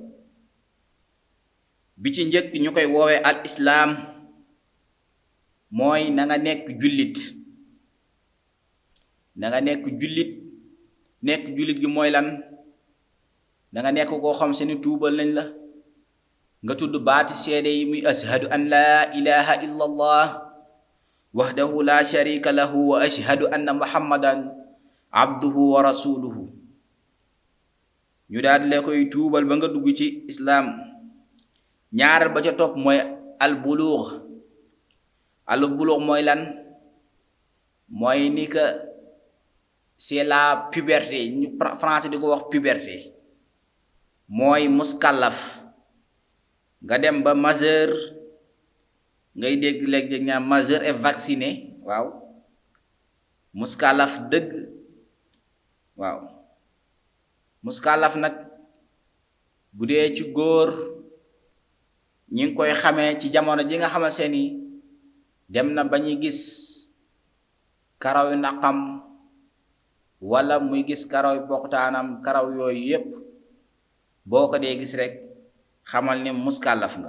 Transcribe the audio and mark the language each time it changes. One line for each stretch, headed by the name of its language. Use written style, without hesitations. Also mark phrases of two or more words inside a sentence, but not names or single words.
Wolof: bi ci njëkk ñu koy woowee al islaam, mooy na nga nekk jullit. na nga nekk jullit. nekk jullit gi mooy lan? na nga nekk koo xam seeni tuubal nañ la, nga tudd baati seede yi muy
Arabic: أشهد أن لا إله إلا الله وحده لا شريك له وأشهد أن محمدا عبده ورسوله.
Wolof: ñu daal di la koy tuubal ba nga dugg ci islaam. ñaareel ba ca topp mooy al buluux mooy lan? mooy ni
French: que c'est la puberté,
Wolof: ñu français di ko wax puberté, mooy muskallaf. nga dem ba majeur, ngay dégg léeg-léeg ñaa
French: majeur et vacciné.
Wolof: waaw muskallaf dëgg. waaw muskallaf nag bu dee ci góor ñi ngi koy xamee ci jamono ji nga xamante ni dem na ba ñuy gis karaw yu naqam wala muy gis karaw yu poqtaanam, karaw yooyu yépp boo ko dee gis rek xamal ni muskallaf nga.